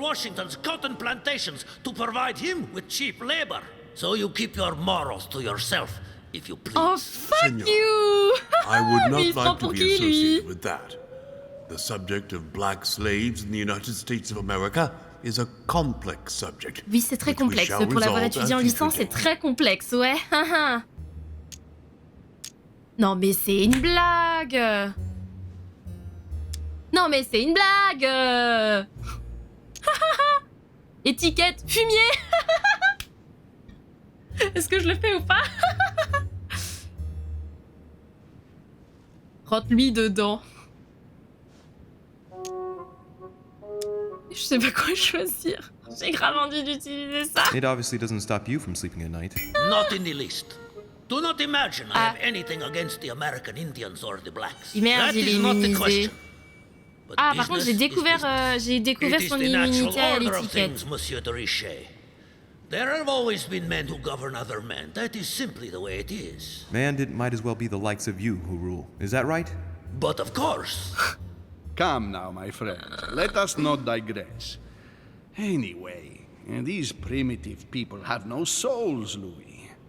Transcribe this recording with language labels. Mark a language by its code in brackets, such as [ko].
[en] Washington's cotton plantations to provide him with cheap labor. So you keep your morals to yourself, if you please. Oh, fuck [es] Senor, [en] you! I would not like to be associated with that. The subject of black slaves in the United States of America is a complex subject. [fr] Oui, c'est très complexe. Pour l'avoir étudié en licence, c'est très complexe, ouais. Non, mais c'est une blague! Non, mais c'est une blague! Étiquette fumier! Est-ce que je le fais ou pas? Rentre-lui dedans. Je sais pas quoi choisir. J'ai grave envie d'utiliser ça. [en] It obviously doesn't stop you from sleeping at night. Not in the least. Do not imagine I have anything against the American Indians or the blacks. [fr] Merde, il est immunisé. Ah, par contre, j'ai découvert son immunité à l'étiquette. Monsieur de Richet. [en] There have always been men who govern other men. That is simply the way it is. Man, it might as well be the likes of you who rule. Is that right? But of course. Come now, my friends. Let us not digress. Anyway, these primitive people have no souls, Louis.